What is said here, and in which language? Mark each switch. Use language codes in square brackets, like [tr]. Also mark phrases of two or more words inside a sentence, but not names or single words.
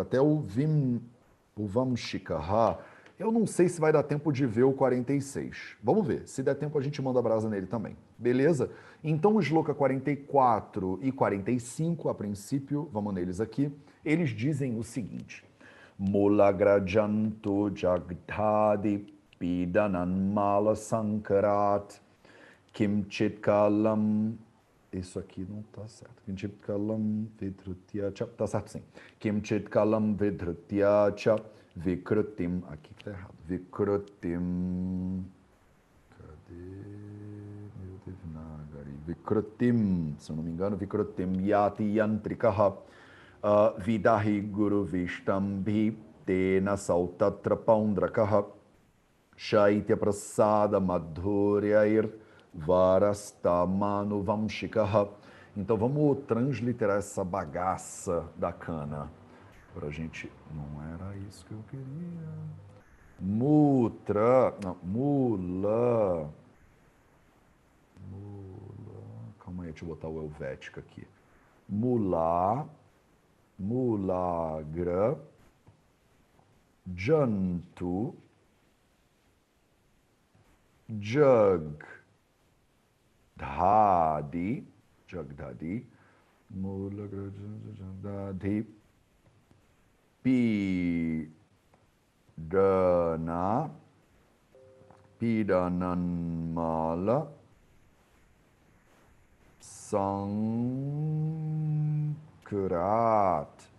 [pt] Até o Vamshikaha, eu não sei se vai dar tempo de ver o 46. Vamos ver. Se der tempo a gente manda a brasa nele também. Beleza? Então o Shloka 44 e 45, a princípio, vamos neles aqui, eles dizem o seguinte: [sa] मुलाग्रजन्तो जग्धादि पिडनन् मल सङ्करात् किंचित् कालम्. [pt] Isso aqui não tá certo. [sa] किंचित् कालम् विधृत्य च. [pt] Tá certo sim. [sa] किंचित् कालम् विधृत्य च विकृतिम्. [pt] Aqui que tá errado. Vikrutim. Cadê meu Devanagari? Vikrutim. Se eu não me engano, [sa] विकृतिम् यति यन्त्रिकः. विदहि गुरु विष्टम्भि तेन सौतत्र पौण्ड्रकः. शैत्य प्रसाद माधुर्यैर् वरस्तमनु वंशिकः. [pt] Então vamos transliterar essa bagaça da cana pra gente. Não era isso que eu queria. Mutra, não, mula. Calma aí, deixa eu botar o Helvética aqui. Mulagra, [sa] जन्तु, जग्धादि, मुलाग्र, जग्धादि, पिडनन्मल, सङ्करात्,